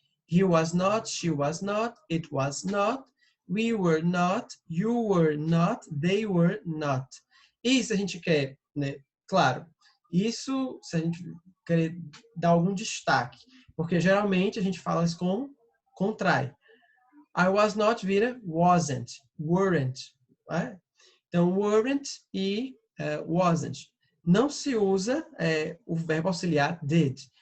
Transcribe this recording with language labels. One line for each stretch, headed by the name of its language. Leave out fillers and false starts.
English: He was not, she was not, it was not, we were not, you were not, they were not.
Portuguese: E se a gente quer, né, claro, isso se a gente quer dar algum destaque, porque geralmente a gente fala isso com contrai.
English: I was not
Portuguese: vira
English: wasn't, weren't.
Portuguese: Né? Então, weren't e wasn't. Não se usa o verbo auxiliar did.